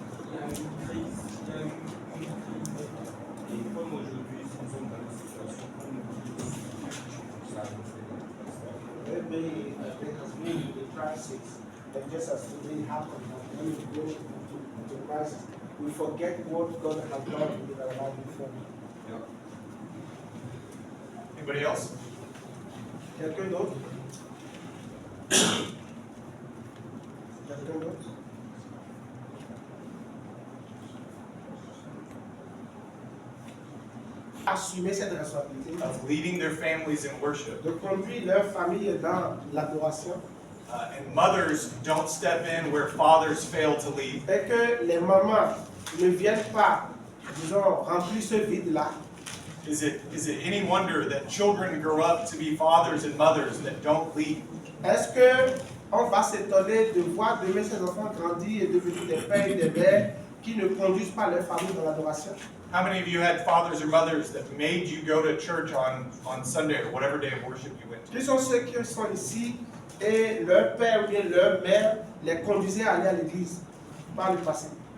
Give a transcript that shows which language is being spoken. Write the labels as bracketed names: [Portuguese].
[French] Il y a une crise, il y a une conflit. Et comme aujourd'hui, si nous sommes dans une situation où nous vivons ça, [English] Maybe there has been a crisis, and just as today happened, when we go into crisis, we forget what God has done in our life before. Anybody else? [French] Quelqu'un d'autre? Quelqu'un d'autre? Assumer cette responsabilité [English] Of leading their families in worship. [French] de conduire leur famille dans l'adoration [English] And mothers don't step in where fathers fail to lead. [French] et que les mamans ne viennent pas, disons, remplir ce vide-là. [English] Is it any wonder that children grow up to be fathers and mothers that don't lead? [French] Est-ce que on va s'étonner de voir demain ces enfants grandir et devenir des pères et des mères qui ne conduisent pas leur famille dans l'adoration? [English] How many of you had fathers or mothers that made you go to church on Sunday or whatever day of worship you went to? [French] Qui sont ceux qui sont ici et leur père ou bien leur mère les conduisait à aller à l'église par le passé?